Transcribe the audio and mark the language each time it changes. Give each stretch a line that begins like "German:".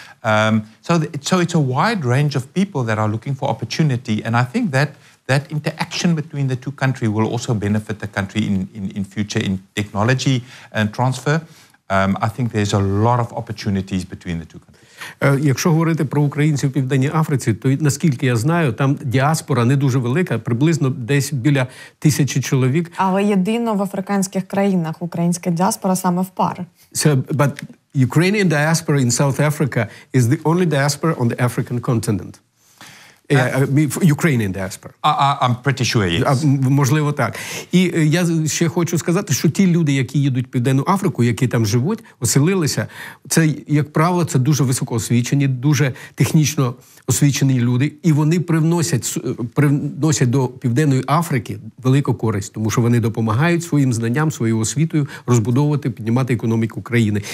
English: So it's a wide range of people that are looking for opportunity, and I think that interaction between the two countries will also benefit the country in future in technology and transfer. I think there's a lot of opportunities between the two countries.
Ukrainian: Якщо говорити про українців в Південній Африці, то, наскільки я знаю, там діаспора не дуже велика, приблизно десь біля 1000 чоловік. Але єдино в африканських країнах українська діаспора саме в пари.
English: But Ukrainian diaspora in South Africa is the only diaspora on the African continent. Ukrainian diaspora. I'm pretty sure, yes.
Ukrainian: Можливо, так. І я ще хочу сказати, що ті люди, які їдуть в Південну Африку, які там живуть, оселилися, це, як правило, це дуже високоосвічені, дуже технічно освічені люди, і вони привносять до Південної Африки велику користь, тому що вони допомагають своїм знанням, своєю освітою розбудовувати, піднімати економіку країни.